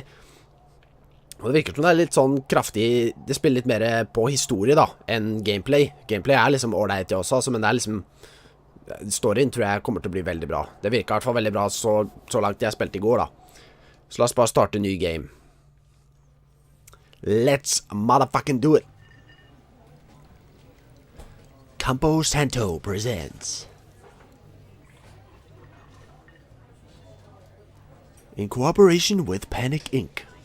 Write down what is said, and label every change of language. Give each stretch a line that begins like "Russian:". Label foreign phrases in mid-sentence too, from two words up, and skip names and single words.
Norwegian: Og det virker som det litt sånn kraftig. Det spiller litt mer på historie da, enn gameplay. Gameplay liksom ordentlig også, altså, men det liksom... Storyen tror jeg kommer til å bli veldig bra. Det virker i hvert fall veldig bra så langt jeg spilte i går da. Så la oss bare starte en ny game.
English: Let's motherfucking do it! Campo Santo presents in cooperation with Panic Inc.